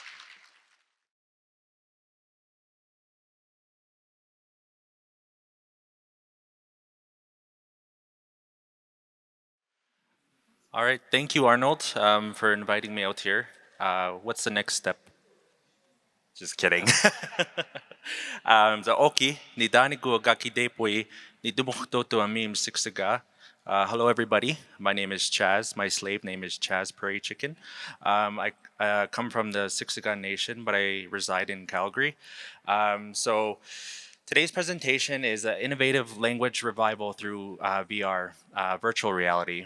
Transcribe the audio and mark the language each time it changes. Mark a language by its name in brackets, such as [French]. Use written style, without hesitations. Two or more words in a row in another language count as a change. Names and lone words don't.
[English] All right, thank you, Arnold, for inviting me out here. What's the next step? Just kidding. So Oki, [Siksiká] ni dani ko gaki depoi, ni dumukto to amim siksiga. [English] Hello, everybody. My name is Chaz. My slave name is Chaz Prairie Chicken. I come from the Siksiga Nation, but I reside in Calgary. So today's presentation is an innovative language revival through VR, virtual reality.